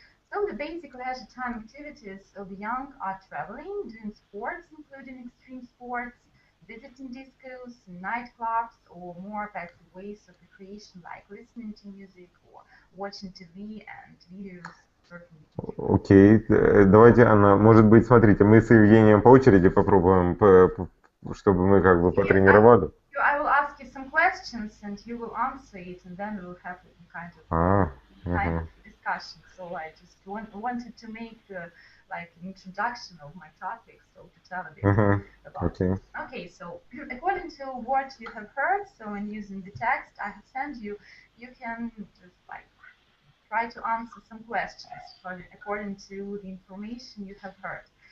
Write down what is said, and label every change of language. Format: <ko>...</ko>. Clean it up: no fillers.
<en>So, the basic leisure time activities of the young are traveling, doing sports, including extreme sports, visiting discos, nightclubs, or more passive ways of recreation, like listening to music or watching TV and videos.</en> <ru>Окей, давайте, Анна, может быть, смотрите, мы с Евгением по очереди попробуем, чтобы мы как бы потренировали.</ru> <en>I will ask you some questions and you will answer it, and then we will have kind of discussion. So I just wanted to make like an introduction of my topic, so to tell a bit about it. Okay, so according to what you have heard, so in using the text I have sent you, you can just like try to answer some questions according to the information you have heard.</en>